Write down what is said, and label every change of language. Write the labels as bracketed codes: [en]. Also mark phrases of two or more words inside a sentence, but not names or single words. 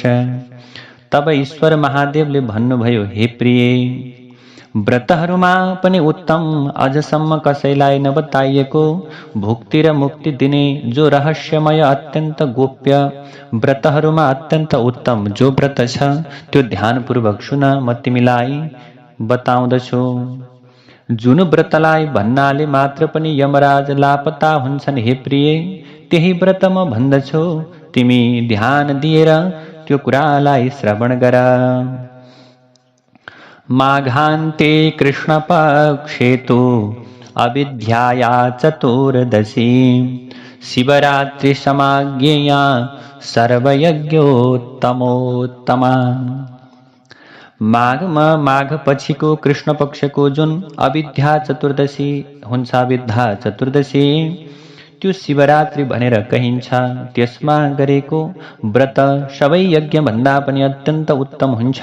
[ne] तब ईश्वर महादेवले भन्नुभयो, हे प्रिय, व्रतहरूमा पनि उत्तम अझसम्म कसैलाई नबताइएको भुक्ति र मुक्ति दिने जो रहस्यमय अत्यन्त गोप्य व्रतहरूमा अत्यन्त उत्तम जो व्रत छ त्यो ध्यानपूर्वक सुन, म तिमीलाई बताउँदछु। जुन व्रतलाई भन्नाले मात्र पनि यमराज लापता हुन्छन्, हे प्रिय, त्यही व्रत म भन्दछु, तिमी ध्यान दिएर त्यो कुरालाई श्रवण गर। [sa] माघान्ते कृष्णपक्षे तु अविद्याया चतुर्दशी शिवरात्रि समाज्ञेया सर्वयज्ञोत्तमोत्तमा। [ne] माघ पछिको कृष्ण पक्षको जुन अविद्या चतुर्दशी हुन्छ, अविद्या चतुर्दशी त्यो शिवरात्रि भनेर कहिन्छ। त्यसमा गरेको व्रत सबै यज्ञ भन्दा पनि अत्यन्त उत्तम हुन्छ।